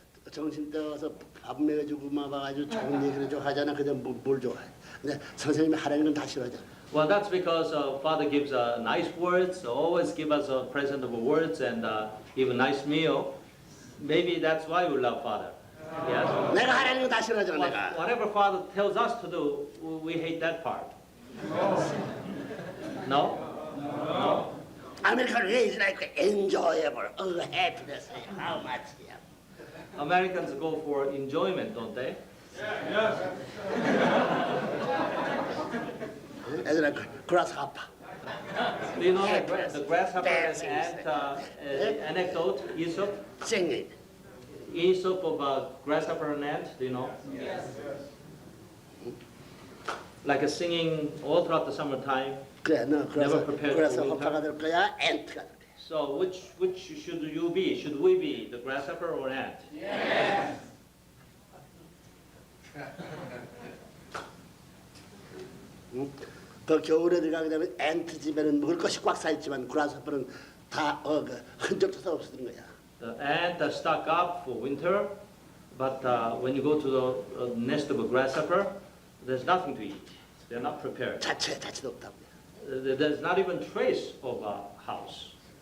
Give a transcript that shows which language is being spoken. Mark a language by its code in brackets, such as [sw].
[ko] 정신 떠서 밥 먹여주고 막 와가지고 좋은 얘기를 좀 하잖아. 근데 뭘 좋아해? 근데 선생님이 하라는 건 다 싫어하잖아. [en] Well, that's because Father gives nice words, always give us a present of words and give a nice meal. Maybe that's why we love Father. Yes. [ko] 내가 하라는 건 다 싫어하잖아. 내가. [en] Whatever Father tells us to do, we hate that part. No? No? American is like enjoyable, happiness. How much? Americans go for enjoyment, don't they? [ko] 애들아 grasshopper. [en] Do you know the grasshopper and ant anecdote, Aesop? Singing. Aesop of grasshopper and ant, do you know? Like a singing all throughout the summertime. [ko] 그래, 너 [en] Never prepared for [ko] grasshopper가 될 거야, ant가 될 거야. [en] So which should you be? Should we be the grasshopper or ant? [ko] 그 겨울에 들어가게 되면 ant 집에는 먹을 것이 꽉 차 있지만 grasshopper는 다 흔적도 없어지는 거야. [en] The ant are stuck up for winter, but when you go to the nest of a grasshopper, there's nothing to eat. They're not prepared. [ko] 자체도 없다고. [en] There's not even trace of a house.